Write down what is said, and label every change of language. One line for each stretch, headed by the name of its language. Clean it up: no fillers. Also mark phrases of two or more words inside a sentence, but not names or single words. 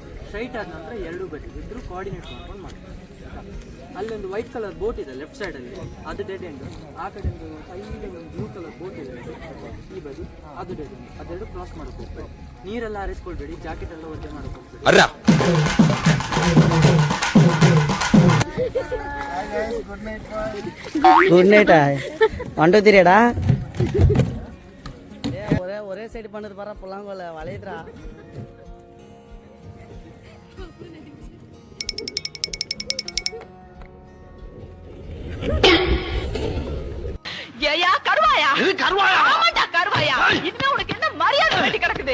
Kannada: ಸ್ಟ್ರೈಟ್ ಆದ ನಂತರ ಎರಡು ಬದಿ ಇದ್ರೂ ಕೋಆರ್ಡಿನೇಟ್ ಮಾಡ್ಕೊಂಡು ಮಾಡ್ಕೊಳ್ಳಿ ಆಯಿತಾ. ಅಲ್ಲೊಂದು
English: white colour boat
Kannada: ಇದೆ ಲೆಫ್ಟ್ ಸೈಡಲ್ಲಿ, ಅದು
English: dead end.
Kannada: ಆ ಕಡೆ ಸೈಡಿಗೆ ಒಂದು
English: blue colour boat
Kannada: ಇದೆ ಈ ಬದಿ, ಅದು
English: dead end.
Kannada: ಅದೆರಡು ಕ್ರಾಸ್ ಮಾಡೋಕೆ ಹೋಗ್ಬೇಡಿ, ನೀರೆಲ್ಲ ಹಾರಿಸ್ಕೊಳ್ಬೇಡಿ, ಜಾಕೆಟ್ ಎಲ್ಲ ಒದ್ದೆ ಮಾಡೋಕೆ ಹೋಗ್ಬೇಡಿ.
Tamil: குட் நைட்டா 1 2 3டா ஒரே சைடு பண்ணது பாரு புல்லாங்கோல வளையதுடா. ஏயா கருவாயா கருவாயா ஆமாடா கருவாயா, இன்னும் உனக்கு என்ன மரியாதை வேண்டி கிடக்குது.